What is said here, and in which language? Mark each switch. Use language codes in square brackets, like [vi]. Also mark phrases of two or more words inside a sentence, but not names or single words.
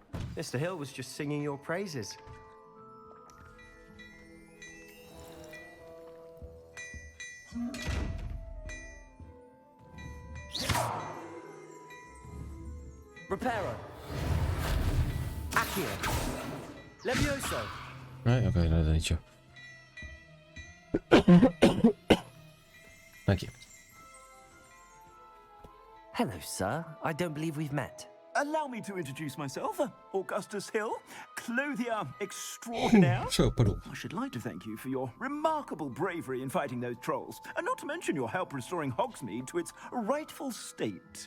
[en] Mr. Hill was just singing your praises. Reparo. Accio. Levioso. [nl] Nee, oké, dat niet zo. Dank je. [en] Hello, sir. I don't believe we've met. Allow me to introduce myself, Augustus Hill, clothier extraordinaire. [nl] Zo, pardon. [en] I should like to thank you for your remarkable bravery in fighting those trolls, and not to mention your help restoring Hogsmeade to its rightful state.